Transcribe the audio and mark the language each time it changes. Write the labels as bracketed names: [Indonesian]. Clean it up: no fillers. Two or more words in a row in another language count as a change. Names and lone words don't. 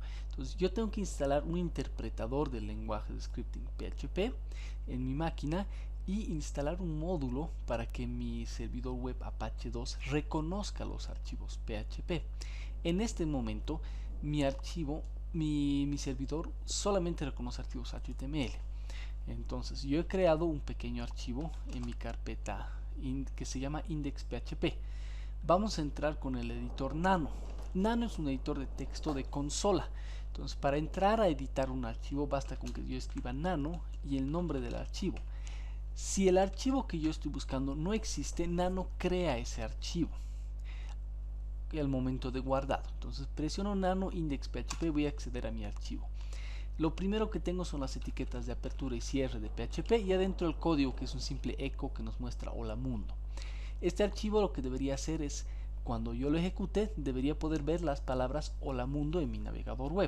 [Spanish] Entonces yo tengo que instalar un interpretador del lenguaje de scripting PHP en mi máquina y instalar un módulo para que mi servidor web Apache 2 reconozca los archivos PHP. En este momento mi servidor solamente reconoce archivos HTML. Entonces yo he creado un pequeño archivo en mi carpeta que se llama index.php. Vamos a entrar con el editor Nano. Nano es un editor de texto de consola. Entonces, para entrar a editar un archivo basta con que yo escriba Nano y el nombre del archivo. Si el archivo que yo estoy buscando no existe, Nano crea ese archivo al momento de guardado. Entonces presiono Nano index.php, voy a acceder a mi archivo. Lo primero que tengo son las etiquetas de apertura y cierre de PHP y adentro el código, que es un simple eco que nos muestra hola mundo. Este archivo lo que debería hacer es, cuando yo lo ejecute, debería poder ver las palabras hola mundo en mi navegador web.